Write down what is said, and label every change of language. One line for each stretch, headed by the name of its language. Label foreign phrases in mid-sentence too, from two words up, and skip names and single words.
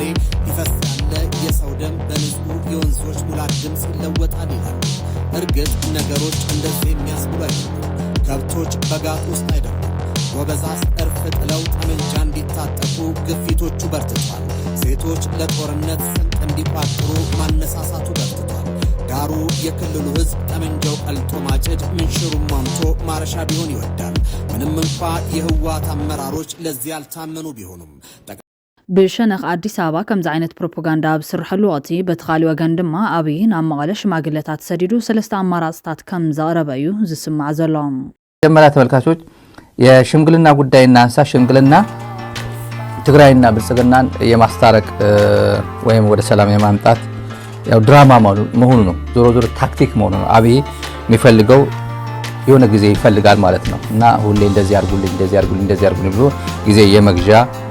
Amharic: ይፈስ ያለ የሰው ደም በንጹህ የወንዞች ሙላት ድምፅ ይለወጣል ይላሉ። እርግጥ ነገሮች እንደዚህ የሚያስብሉ አይደሉም። ከብቶች በጋጥ ውስጥ አይደሉም። ወበዛስ እርፍ ጥለው ጠመንጃ እንዲታጠቁ ግፊቶቹ በርትቷል። ሴቶች ለጦርነት ስንቅ እንዲቋጥሩ ማነሳሳቱ በርትቷል። ዳሩ የክልሉ ህዝብ ጠመንጃው ቀልጦ ማጭድ ምንሽሩም ማምቶ ማረሻ ቢሆን ይወዳል። ምንም እንኳ የህዋት አመራሮች ለዚህ ያልታመኑ ቢሆኑም
Tigrinya: بشنخ አዲስ አበባ ከምዚ ዓይነት ፕሮፓጋንዳ ብስርሐሉ ወቅቲ በተኻሊ ወገን ድማ ኣብይ ናብ መቐለ ሽማግለታት ሰዲዱ 3 አማራጭታት ከም ዘቕረበ እዩ ዝስማዕ ዘሎ።
Amharic: መጀመሪያ ተመልካቾች የሽምግልና ጉዳይ እናንሳ። ሽምግልና ትግራይና ብልጽግናን የማስታረቅ ወይም ወደ ሰላም የማምጣት ያው ድራማ መሆኑ ነው። ዞሮ ዞሮ ታክቲክ መሆኑ ነው። አብይ የሚፈልገው የሆነ ጊዜ ይፈልጋል ማለት ነው እና ሁሌ እንደዚህ አድርጉልኝ ብሎ ጊዜ የመግዣ